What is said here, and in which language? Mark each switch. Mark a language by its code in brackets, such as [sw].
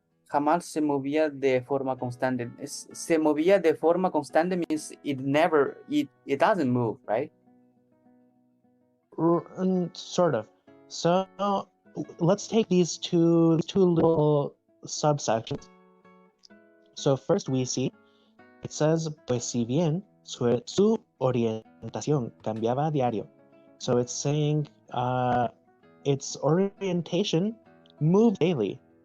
[es] Jamás se movía de forma constante. Se movía de forma constante [en] means it doesn't move, right? Sort of. So let's take these two little subsections. So first we see it says [es] pues si bien su orientación cambiaba a diario. [en] So it's saying its orientation moves daily.